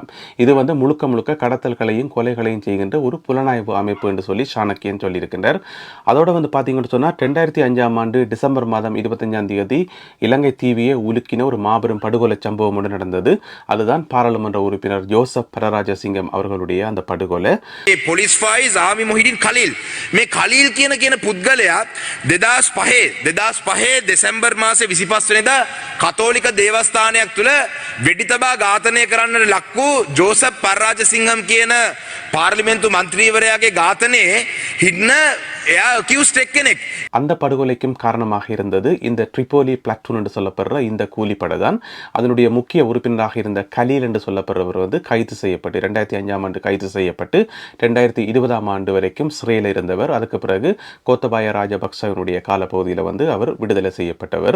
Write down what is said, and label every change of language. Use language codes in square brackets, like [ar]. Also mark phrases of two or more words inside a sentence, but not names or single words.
[ta] இது வந்து முழுக்க முழுக்க கடத்தல்களையும் கொலைகளையும் செய்கின்ற ஒரு புலனாய்வு அமைப்பு என்று சொல்லி சாணக்கியன் சொல்லியிருக்கின்றார். அதோட வந்து பார்த்தீங்கன்னு சொன்னால் 2005 ஆண்டு டிசம்பர் மாதம் 25 இலங்கை தீவியை உலுக்கின ஒரு மாபெரும் படுகொலை சம்பவம் ஒன்று நடந்தது. அதுதான் பாராளுமன்ற உறுப்பினர் ஜோசப் பரராஜசிங்கம் அவர்களுடைய அந்த படுகொலை. போலீஸ் ஃபைஸ் ஆமி மொஹிதீன் கலீல் [si] මේ කලීල් කියන පුද්ගලයා 2005 දෙසැම්බර් මාසේ 25 වෙනිදා කතෝලික දේවස්ථානයක් තුළ වෙඩි තබා ඝාතනය කරන්නට ලක් වූ ජෝසප් පරාජසිංහම් කියන පාර්ලිමේන්තු මන්ත්‍රීවරයාගේ ඝාතනයේ හිටන එයා අකියුස්ඩ් එක්කෙනෙක්. [ta] அந்த படுகொலைக்கும் காரணமாக இருந்தது இந்த ட்ரிபோலி பிளாட்டூன் என்று சொல்லப்படுற இந்த கூலிப்படை தான். அதனுடைய முக்கிய உறுப்பினராக இருந்த கலீல் என்று சொல்லப்படுறவர் வந்து கைது செய்யப்பட்டு 2005 ஆண்டு கைது செய்யப்பட்டு 2020 ஆண்டு வரைக்கும் சிறையில் இருந்தவர். அதுக்கு பிறகு கோத்தபாய ராஜபக்சவனுடைய காலப்பகுதியில் வந்து அவர் விடுதலை செய்யப்பட்டவர்.